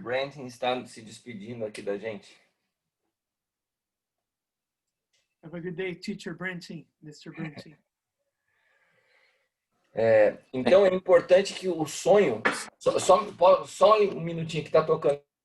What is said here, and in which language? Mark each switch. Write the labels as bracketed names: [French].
[Portuguese] Branton está se despedindo aqui da gente. [English] Have a good day, Teacher Brenting, Mr. Brenting. [Portuguese] Então é importante que o sonho, só um minutinho que está tocando.